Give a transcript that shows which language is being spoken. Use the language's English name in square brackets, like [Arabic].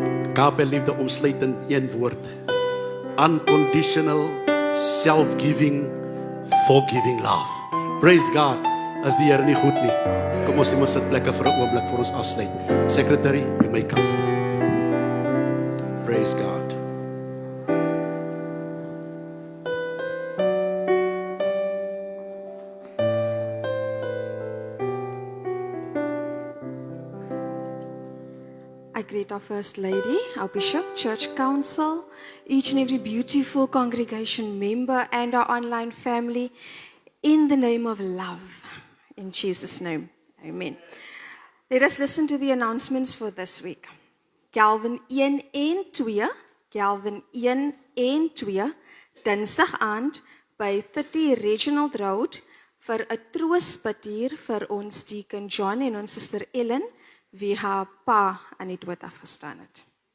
[Afrikaans] Agape liefde omsluit in een woord. [English] Unconditional, self-giving, forgiving love. Praise God. [Afrikaans] As die Here nie goed nie. Kom ons neem ons sitplekke vir 'n oomblik voor ons afsluit. [English] Secretary, you may come. Praise God. I greet our First Lady, our Bishop, Church Council, each and every beautiful congregation member and our online family in the name of love. In Jesus' name, amen. Let us listen to the announcements for this week. [Afrikaans] Calvin 1 en 2, Calvin 1 en 2, Dinsdag aand by 30 Reginald Road vir 'n troostbidtuur vir ons deacon John en ons suster Ellen, wie haar pa aan die dood afgestaan het.